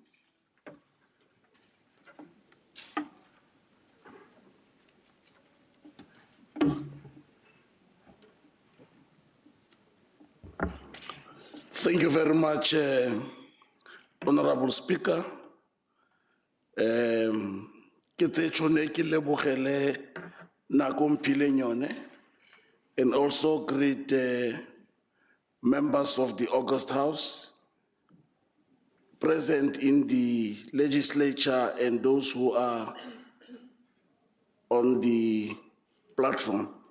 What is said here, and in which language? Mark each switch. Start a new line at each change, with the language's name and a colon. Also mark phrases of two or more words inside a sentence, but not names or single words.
English: Thank you very much, Honorable Speaker.
Tswana: Ke tshone ke lebogele nako mphileng yone,
English: and also greet members of the August House present in the Legislature and those who are on the platform.